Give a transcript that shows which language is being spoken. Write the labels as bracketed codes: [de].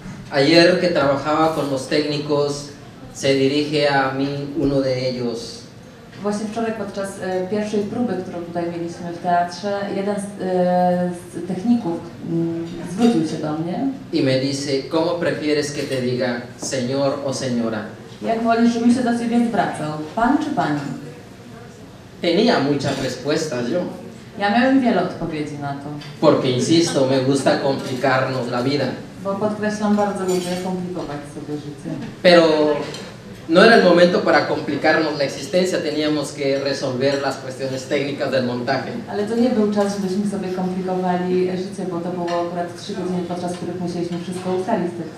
[es] Ayer que trabajaba con los técnicos, se dirige a mí uno de ellos. [pl] Właśnie wczoraj podczas pierwszej próby, którą tutaj mieliśmy w teatrze, jeden z techników zwrócił się do mnie. [es] Y me dice, ¿cómo prefieres que te diga señor o señora? [pl] Jak wolisz, żebym się do ciebie zwracał? Pan czy pani? [es] Tenía muchas respuestas yo. [pl] Ja miałem wiele odpowiedzi na to. [es] Porque insisto, me gusta complicarnos la vida. [pl] Bo podkreślam, bardzo lubię komplikować sobie życie. [es] Pero no era el momento para complicarnos la existencia, teníamos que resolver las cuestiones técnicas del montaje. [pl] Ale to nie był czas, żebyśmy sobie komplikowali życie, bo to było akurat 3 godziny, podczas których musieliśmy wszystko ustalić.